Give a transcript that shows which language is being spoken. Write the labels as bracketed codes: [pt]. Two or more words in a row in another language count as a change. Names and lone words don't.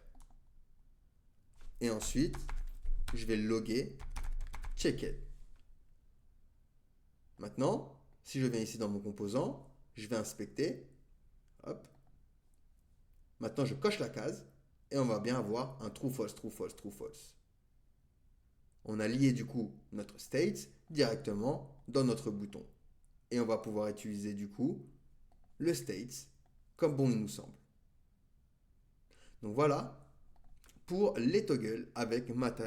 [fr] Et ensuite, je vais loguer checkIt. Maintenant, si je viens ici dans mon composant, je vais inspecter. Hop. Maintenant, je coche la case et on va bien avoir un [en] true false, true false, true false. [fr] On a lié du coup notre state directement dans notre bouton. Et on va pouvoir utiliser du coup le state comme bon il nous semble. Donc voilà pour les toggles avec Material UI.